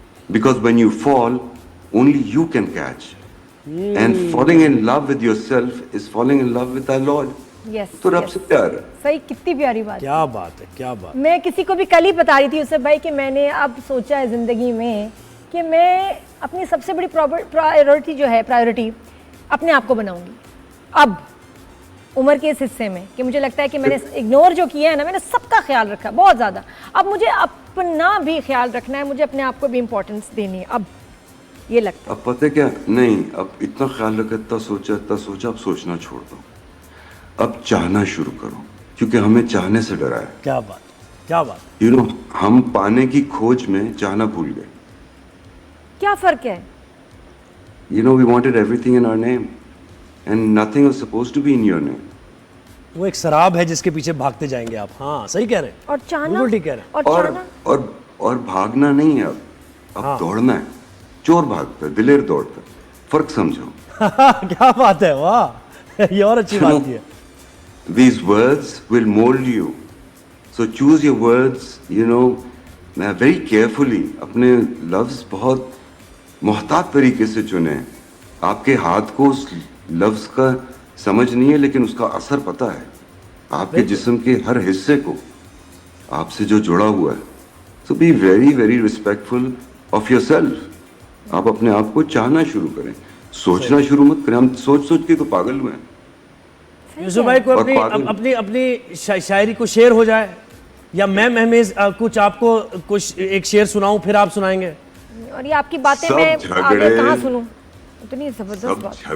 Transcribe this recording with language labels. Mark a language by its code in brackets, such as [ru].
[en] Because when you fall, only you can catch. And falling in love with yourself is falling in love with our Lord. Yes [hi] तो रब से प्यार है. सही, कितनी प्यारी बात. क्या बात है, क्या बात. मैं किसी को भी कल ही बता रही थी उससे भाई कि मैंने अब सोचा है ज़िंदगी में कि मैं अपनी सबसे बड़ी प्रायोरिटी जो है, प्रायोरिटी अपने आप को बनाऊंगी अब उम्र के इस हिस्से में, कि मुझे लगता है कि मैंने इग्नोर जो किया है ना, मैंने सबका ख्याल रखा बहुत ज़्यादा. अब मुझे अपना भी ख्याल रखना है, मुझे अपने आप को भी इम्पोर्टेंस देनी है अब, ये लगता है. अब पता है क्या, नहीं अब इतना ख्याल रखा, इतना सोचा, अब सोचना छोड़ दो, अब चाहना शुरू करो, क्योंकि हमें चाहने से डरा है. क्या बात, क्या बात. You know, हम पाने की खोज में चाहना भूल गए. क्या फ़र्क है? [en] You know, we wanted everything in our name and nothing was supposed to be in your name. [hi] वो एक शराब है जिसके पीछे भागते जाएंगे आप. हाँ सही कह रहे हैं. और चाहना, बिल्कुल ठीक कह रहे हैं. और चाहना और भागना नहीं है, अब हाँ. दौड़ना है. चोर भागता है, दिलेर दौड़ता है. फर्क समझो. क्या बात है, वाह, ये और अच्छी बात की है. [en] These words will mold you. So choose your words, you know, very carefully. [hi] अपने लफ्ज़ बहुत मुहतात तरीके से चुने. आपके हाथ को उस लफ्ज़ का समझ नहीं है, लेकिन उसका असर पता है. आपके जिस्म के हर हिस्से को आपसे जो जुड़ा हुआ है. [en] So be very, very respectful of yourself. [hi] आप अपने आप को चाहना शुरू करें, सोचना शुरू मत करें. हम सोच के तो पागल हुए हैं. यूसुफ भाई को अपनी शायरी को शेर हो जाए, या मैं महमेज कुछ आपको कुछ एक शेर सुनाऊं, फिर आप सुनाएंगे. और ये आपकी बातें मैं आगे कहाँ सुनूं, इतनी जबरदस्त बात.